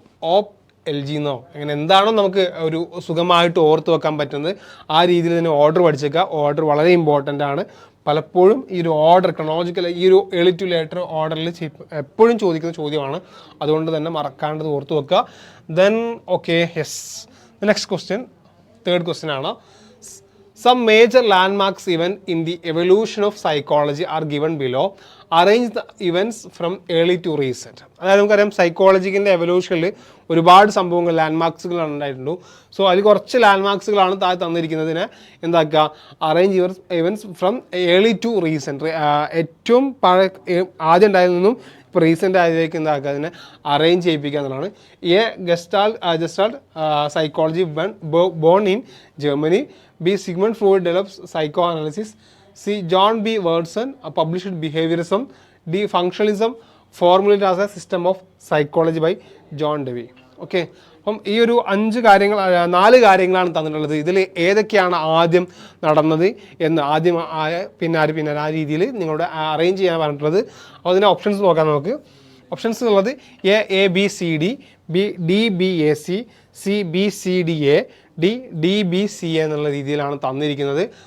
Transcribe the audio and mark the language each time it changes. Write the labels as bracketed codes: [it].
[ml] OP-LG എന്നോ അങ്ങനെ എന്താണോ നമുക്ക് ഒരു സുഖമായിട്ട് ഓർത്ത് വെക്കാൻ പറ്റുന്നത് ആ രീതിയിൽ തന്നെ ഓർഡർ പഠിച്ചേക്കുക. ഓർഡർ വളരെ ഇമ്പോർട്ടൻ്റ് ആണ്. പലപ്പോഴും ഈ ഒരു ഓർഡർ ക്രോണോളജിക്കൽ ഈ ഒരു [en] early to later [ml] ഓർഡറിൽ എപ്പോഴും ചോദിക്കുന്ന ചോദ്യമാണ്. അതുകൊണ്ട് തന്നെ മറക്കാണ്ടത് ഓർത്ത് വെക്കുക. [en] then okay yes next question third question [ml] ആണ്. [en] Some major landmarks event in the evolution of psychology are given below. Arrange the events from early to recent. [ml] അതായത് നമുക്കറിയാം സൈക്കോളജിക്കിൻ്റെ എവല്യൂഷനിൽ ഒരുപാട് സംഭവങ്ങൾ ലാൻഡ്മാർക്സുകളാണ് ഉണ്ടായിട്ടുള്ളൂ. സോ അതിൽ കുറച്ച് ലാൻഡ്മാർക്സുകളാണ് താഴെ തന്നിരിക്കുന്നതിന് എന്താക്കുക [en] Arrange events from early to recent. [ml] ഏറ്റവും ആദ്യം ഉണ്ടായതിൽ നിന്നും ഇപ്പോൾ റീസെൻ്റ് ആയതിലേക്ക് എന്താക്കുക അതിനെ അറേഞ്ച് ചെയ്യിപ്പിക്കുക എന്നുള്ളതാണ്. [en] Gestalt psychology born in Germany. B. Sigmund Freud develops psychoanalysis. C. John B. Watson published behaviorism. D. Functionalism formulated as a system of psychology by John Dewey. [ml] Okay, അപ്പം ഈ ഒരു 4 കാര്യങ്ങളാണ് തന്നിട്ടുള്ളത്. ഇതിൽ ഏതൊക്കെയാണ് ആദ്യം നടന്നത് എന്ന് ആദ്യം പിന്നെ ആ രീതിയിൽ നിങ്ങളുടെ അറേഞ്ച് ചെയ്യാൻ പറഞ്ഞിട്ടുള്ളത്. അപ്പോൾ അതിൻ്റെ ഓപ്ഷൻസ് നോക്കാം നമുക്ക്. ഓപ്ഷൻസ് ഉള്ളത് A-B-C-D, B-D-B-A-C, C-B-C-D-A, D-D-B-C എന്നുള്ള രീതിയിലാണ് തന്നിരിക്കുന്നത്.